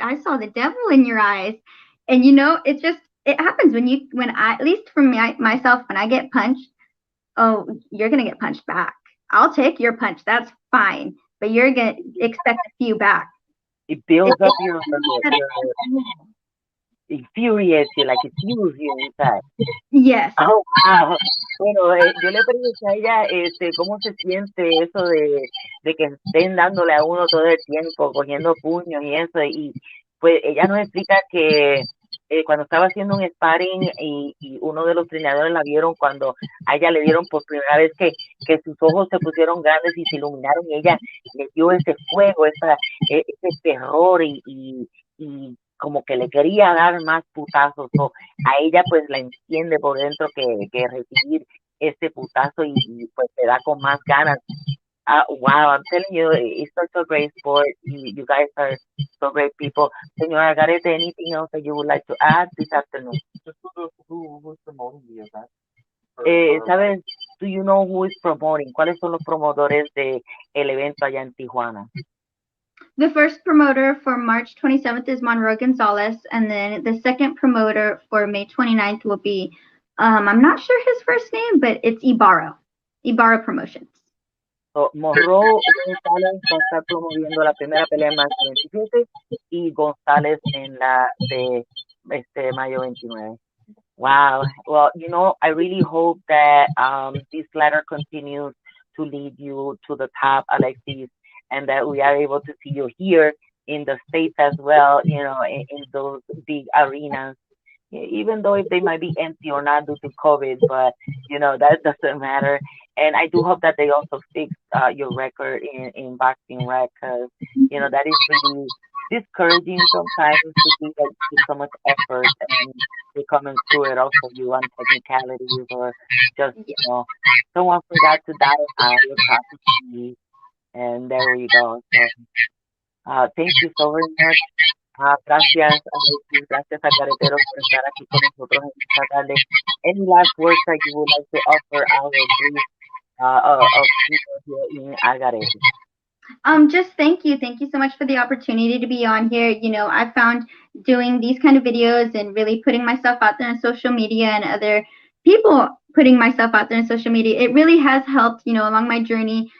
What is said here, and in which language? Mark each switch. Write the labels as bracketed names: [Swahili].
[English] I saw the devil in your eyes. And, it happens at least for me, myself, when I get punched, oh, you're going to get punched back. I'll take your punch. That's fine. But you're going to expect a few back. It builds up your infuriates you, like it fuels you inside. Yes. Oh, wow. [Spanish] Bueno, yo le pregunté a ella cómo se siente eso de que estén dándole a uno todo el tiempo, cogiendo puños y eso, y pues ella nos explica que cuando estaba haciendo un sparring y uno de los entrenadores la vieron cuando a ella le dieron por primera vez que sus ojos se pusieron grandes y se iluminaron, y ella le dio ese fuego, ese terror y como que le quería dar más putazos, a ella pues la enciende por dentro que recibir ese putazo y pues te da con más ganas. [English] Wow, I'm telling you, it's such a great sport. You guys are so great people. Señor Algarete, anything else that you would like to add this afternoon? Who's promoting the event? [Spanish] ¿Sabes? [English] Do you know who is promoting? [Spanish] ¿Cuáles son los promotores de el evento allá en Tijuana? [English] The first promoter for March 27th is Monroy Gonzalez, and then the second promoter for May 29th will be I'm not sure his first name, but it's Ibarra Promotions. [Spanish] So, Morro González va a estar promoviendo la primera pelea en marzo 27 y González en la de mayo 29. [English] Wow. Well, I really hope that this ladder continues to lead you to the top, Alexis, and that we are able to see you here in the States as well, in those big arenas, even though if they might be empty or not due to COVID, but that doesn't matter. And I do hope that they also fix your record in boxing, right? Because that is really discouraging sometimes to see that you put so much effort and you're coming through it. Also, you on technicalities or just someone forgot to dot your property, and there we go. So, thank you so very much. [Spanish] Gracias, Alexis. Gracias, Algaretero, por estar aquí con nosotros en esta tarde. [English] Any last words that you would like to offer our brief of people here in Algarete? Just thank you. Thank you so much for the opportunity to be on here. I found doing these kind of videos and really putting myself out there on social media and other people putting myself out there in social media, it really has helped, along my journey.